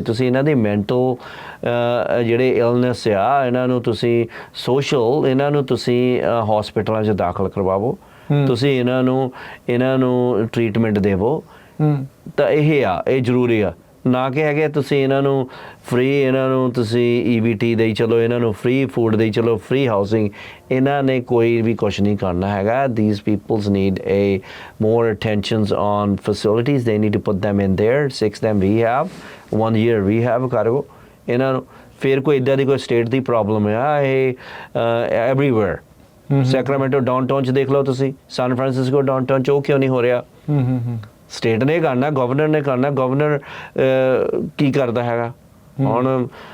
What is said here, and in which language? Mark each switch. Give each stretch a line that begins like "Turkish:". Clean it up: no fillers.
Punjabi: ਤੁਸੀਂ ਇਹਨਾਂ ਦੀ ਮੈਂਟਲ ਜਿਹੜੇ ਇਲਨੈਸ ਆ, ਇਹਨਾਂ ਨੂੰ ਤੁਸੀਂ ਸੋਸ਼ਲ, ਇਹਨਾਂ ਨੂੰ ਤੁਸੀਂ ਹੌਸਪੀਟਲਾਂ 'ਚ ਦਾਖਲ ਕਰਵਾਵੋ, ਤੁਸੀਂ ਇਹਨਾਂ ਨੂੰ ਟਰੀਟਮੈਂਟ ਦੇਵੋ। ਤਾਂ ਇਹ ਜ਼ਰੂਰੀ ਆ, ਨਾ ਕਿ ਹੈਗੇ ਤੁਸੀਂ ਇਹਨਾਂ ਨੂੰ ਫ੍ਰੀ, ਇਹਨਾਂ ਨੂੰ ਤੁਸੀਂ EBT ਦੇਈ ਚਲੋ, ਇਹਨਾਂ ਨੂੰ ਫ੍ਰੀ ਫੂਡ ਦੇਈ ਚਲੋ, ਫ੍ਰੀ ਹਾਊਸਿੰਗ। ਇਹਨਾਂ ਨੇ ਕੋਈ ਵੀ ਕੁਛ ਨਹੀਂ ਕਰਨਾ ਹੈਗਾ।
English: These peoples need more attentions on facilities. They need to put them in there, 6 them rehab, 1 year rehab
Punjabi: ਕਰੋ ਇਹਨਾਂ ਨੂੰ। ਫਿਰ ਕੋਈ ਇੱਦਾਂ ਦੀ ਕੋਈ ਸਟੇਟ ਦੀ ਪ੍ਰੋਬਲਮ ਆ, ਇਹ ਐਵਰੀਵੇਅਰ। ਸੈਕਰਾਮੈਂਟੋ ਡਾਊਨਟਾਊਨ 'ਚ ਦੇਖ ਲਓ ਤੁਸੀਂ, ਸੈਨ ਫਰਾਂਸਿਸਕੋ ਡਾਊਨਟਾਊਨ 'ਚ ਉਹ ਕਿਉਂ ਨਹੀਂ ਹੋ ਰਿਹਾ? ਸਟੇਟ ਨੇ ਕਰਨਾ, ਗਵਰਨਰ ਨੇ ਕਰਨਾ। ਗਵਰਨਰ ਕੀ ਕਰਦਾ ਹੈਗਾ ਹੁਣ?